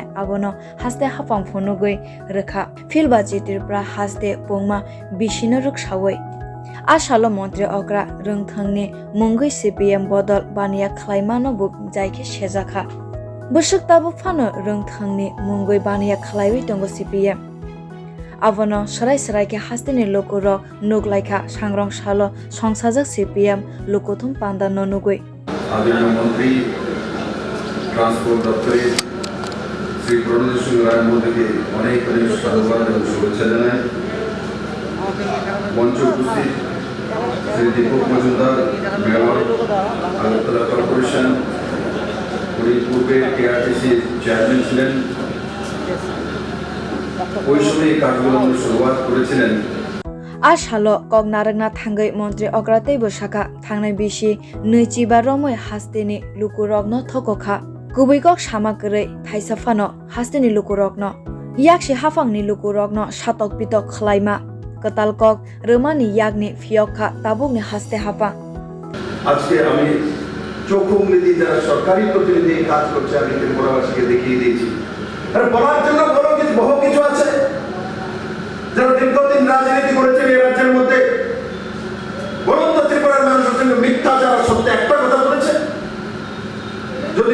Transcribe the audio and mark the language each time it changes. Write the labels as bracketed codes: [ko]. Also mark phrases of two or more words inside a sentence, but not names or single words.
[trp] abono haste hapang phonugoi rwkha filba jitirpra haste pongma bishino ruksawai Asalo Montri Okra rungthangni mungui CPM bodol baniya khlaimano bu jaike sejakha busuk tabu phano rungthangni mungui baniya khlaiwi tongo CPM abono sarai ke hastini lokurok nuglaikha sangrong salo songsajak CPM lokothum panda nonugui [bn] আদরণীয় মন্ত্রী ট্রান্সপোর্ট দফতর শ্রী প্রণোদ সিংহ রায় মহোদয় কে অনেক অনেক সাধুবাদ এবং শুভেচ্ছা জানাই মঞ্চ উপস্থিত শ্রী দীপক মজুমদার মেয়র আগরতলা কর্পোরেশন উনি পূর্বে টিআরটিসি চেয়ারম্যান ছিলেন ওই সময় কাজগুলো শুরুয়াত করেছিলেন [trp] Asalo kok naragna thangai Montri Okra tei bosaka thangnai bishi nuichiba romoi hasteni lukurokno thokokha kubui kok samakrei thaisa phano hasteni lukurokno yakshi hafangni lukurokno satok pitok khlaima katal kok rwmani yakni phiyogwi tabukni haste hapa [bn] আজকে আমি চোখুংলি যারা সরকারি প্রতিনিধি কাজ করছে আমি ত্রিপুরাবাসীকে দেখিয়ে দিয়েছি আর বলার জন্য বহু কিছু আছে যারা দীর্ঘদিন রাজনীতি করেছেন এই রাজ্যের মধ্যে বলুন তো ত্রিপুরার মানুষের সঙ্গে মিথ্যা যারা সত্য একটা কথা বলেছে যদি